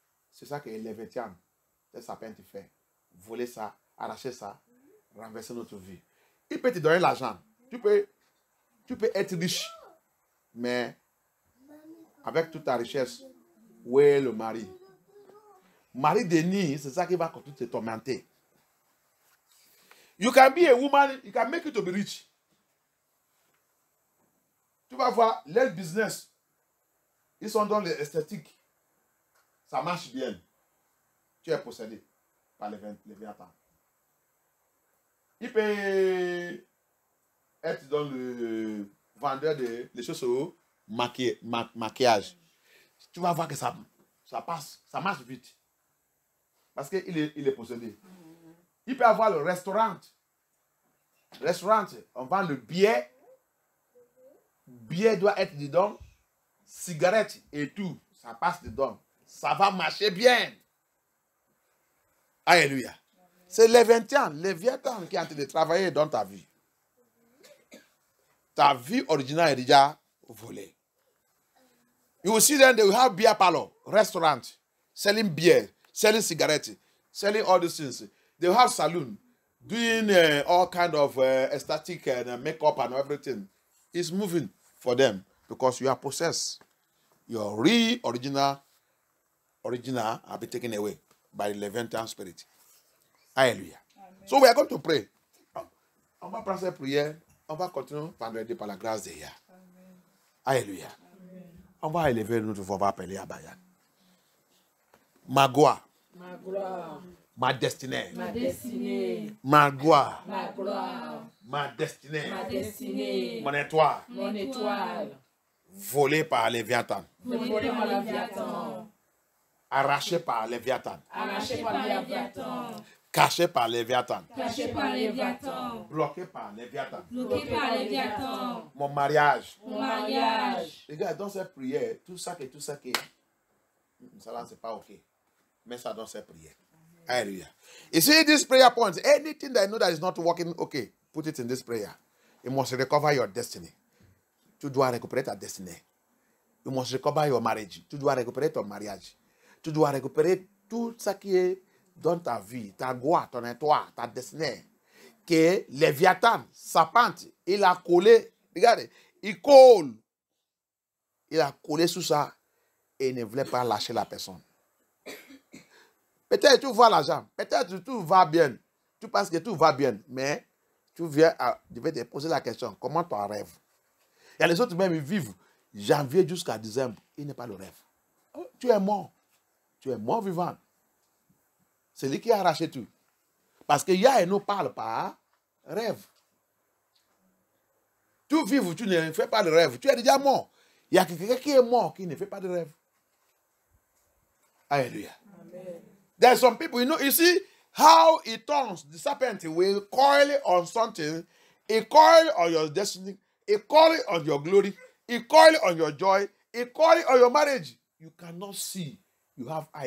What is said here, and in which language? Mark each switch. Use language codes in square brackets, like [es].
[fr] C'est ça que les Léviathan, les serpents fait. Voler ça, arracher ça, renverser notre vie. Il peut te donner l'argent. Tu peux être riche. Mais avec toute ta richesse, où est le mari? Mari Denis, c'est ça qui va continuer de te tormenter. [en] You can be a woman, you can make it to be rich. [fr] Tu vas voir, leur business, ils sont dans l'esthétique. Ça marche bien. Tu es possédé par les Léviathans. Il peut être dans le vendeur de les choses au maquillage. Tu vas voir que ça passe, ça marche vite. Parce qu'il est possédé. Il peut avoir le restaurant. Restaurant, on vend le billet. Billet doit être dedans. Cigarette et tout, ça passe dedans. Ça va marcher bien. Alléluia. C'est Léviathan qui est en train de travailler dans ta vie. Ta vie originale est déjà volée. [en] You will see them, they will have beer parlor, restaurant, selling beer, selling cigarettes, selling all these things. They will have saloon, doing all kind of aesthetic and makeup and everything. It's moving for them because you are possessed. Your real original have been taken away by the Leviathan spirit. Hallelujah. Amen. So we are going to pray. [fr] On va prendre cette prière. On va continuer vendredi par la grâce de Dieu. Alléluia. On va élever notre voix, on va appeler à Bayan. Ma gloire. Ma gloire. Ma destinée. Ma destinée. Ma gloire. Ma gloire. Ma destinée. Ma destinée. Mon étoile. Mon étoile. Volée par Léviathan. Volée par Léviathan. Arrachée par Léviathan. Arrachée par Léviathan. Cachée par Léviathan. Cachée par Léviathan. Bloquée par Léviathan. Bloquée par Léviathan. Mon mariage. Mon mariage. Regarde, dans cette prière, tout ça, ça là, c'est pas OK. Mais ça dans cette prière. [en] Hallelujah. You see this prayer point, anything that you know that is not working, okay, put it in this prayer. You must recover your destiny. [fr] Tu dois récupérer ta destinée. [en] You must recover your marriage. [fr] Tu dois récupérer ton mariage. Tu dois récupérer tout ce qui est dans ta vie, ta gloire, ton étoile, ta destinée. Que Léviathan, Serpente, il a collé, regardez, il colle. Il a collé sous ça et il ne voulait pas lâcher la personne. Peut-être tu vois l'argent, peut-être tout va bien. Tu penses que tout va bien, mais tu viens je vais te poser la question, comment ton rêve? Il y a les autres même, ils vivent janvier jusqu'à décembre. Il n'est pas le rêve. Oh, tu es mort. Tu es mort vivant. C'est lui qui a arraché tout. Parce que Yah ne parle pas rêve. Tu vives, tu ne fais pas de rêve. Tu es déjà mort. Il y a quelqu'un qui est mort qui ne fait pas de rêve. Alléluia. [en] There are some people, you see how it turns. The serpent will coil on something. It coil on your destiny. It coil on your glory. It coil on your joy. It coil on your marriage. You cannot see. You have eye.